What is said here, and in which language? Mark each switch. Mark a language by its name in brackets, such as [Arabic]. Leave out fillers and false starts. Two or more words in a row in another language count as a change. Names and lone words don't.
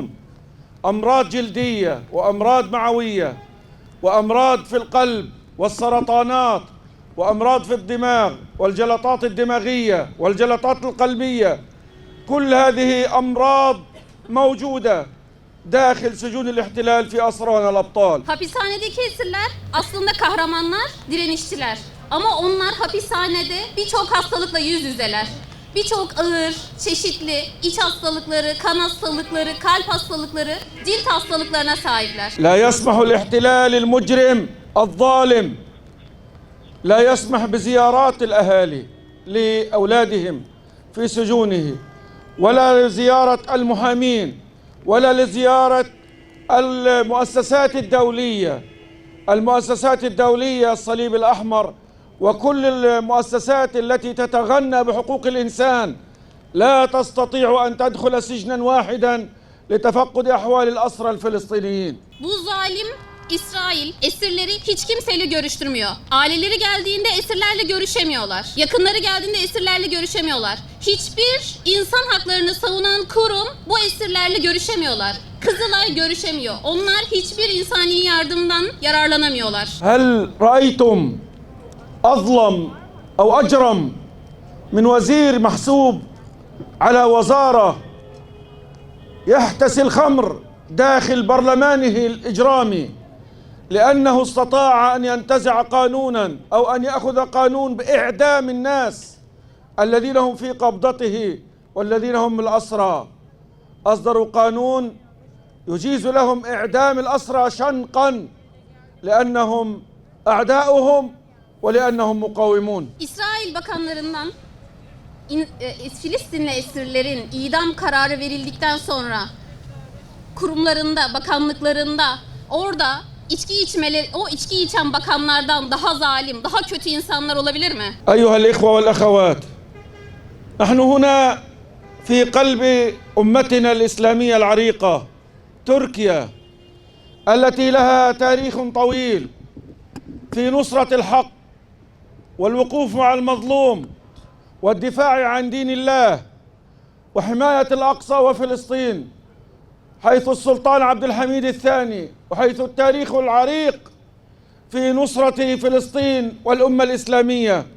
[Arabic] أمراض جلدية وأمراض معوية وأمراض في القلب والسرطانات وأمراض في الدماغ والجلطات الدماغية والجلطات القلبية. كل هذه أمراض موجودة داخل سجون الاحتلال في أسرانا الأبطال. [Turkish] Hapishanedeki esirler aslında kahramanlar, direnişçiler. Ama onlar hapishanede birçok hastalıkla yüz yüzeler. Birçok ağır, çeşitli iç hastalıkları, kan hastalıkları, kalp hastalıkları, cilt hastalıklarına sahipler. [Arabic] لا يسمح الاحتلال المجرم الظالم لا يسمح بزيارات الأهالي لأولادهم في سجونه ولا لزيارة المحامين ولا لزيارة المؤسسات الدولية. المؤسسات الدولية الصليب الأحمر وكل المؤسسات التي تتغنى بحقوق الإنسان لا تستطيع أن تدخل سجنا واحدا لتفقد أحوال الأسرى الفلسطينيين. [Turkish] Bu zalim İsrail esirleri hiç kimseyle görüştürmüyor. Aileleri geldiğinde esirlerle görüşemiyorlar. Yakınları geldiğinde esirlerle görüşemiyorlar. Hiçbir insan haklarını savunan kurum bu esirlerle görüşemiyorlar. Kızılay görüşemiyor. Onlar hiçbir insani yardımdan yararlanamıyorlar. [Arabic] هل رأيتم أظلم أو أجرم من وزير محسوب على وزارة يحتسي الخمر داخل برلمانه الإجرامي لأنه استطاع أن ينتزع قانونا أو أن يأخذ قانون بإعدام الناس الذين هم في قبضته والذين هم الأسرى. أصدروا قانون يجيز لهم إعدام الأسرى شنقا لأنهم أعداؤهم ولأنهم مقاومون. [Turkish] İsrail bakanlarından Filistinli esirlerin idam kararı verildikten sonra kurumlarında, bakanlıklarında orada o içki içen bakanlardan daha zalim, daha kötü insanlar olabilir mi? [Arabic] أيها الإخوة والأخوات، نحن هنا في قلب أمتنا الإسلامية العريقة تركيا التي لها تاريخ طويل في نصرة الحق والوقوف مع المظلوم والدفاع عن دين الله وحماية الأقصى وفلسطين، حيث السلطان عبد الحميد الثاني وحيث التاريخ العريق في نصرة فلسطين والأمة الإسلامية.